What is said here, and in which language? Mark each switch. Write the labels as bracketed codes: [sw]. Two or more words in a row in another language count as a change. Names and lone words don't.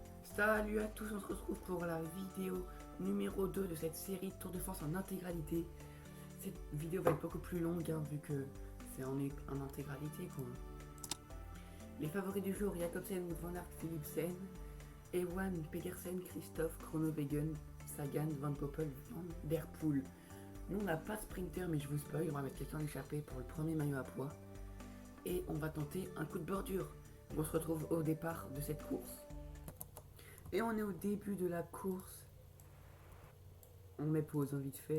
[fr] Salut à tous, on se retrouve pour la vidéo numéro 2 de cette série Tour de France en intégralité. Cette vidéo va être beaucoup plus longue vu que c'est en intégralité quoi. Les favoris du jour: Jakobsen, Van Aert, Philipsen, Ewan, Pedersen, Christophe, Groenewegen, Sagan, Van Poppel, Van Der Poel. Nous on n'a pas de sprinter, mais je vous spoil, on va mettre quelqu'un échappé pour le premier maillot à poids. Et on va tenter un coup de bordure. On se retrouve au départ de cette course. Et on est au début de la course. On met pause vite fait.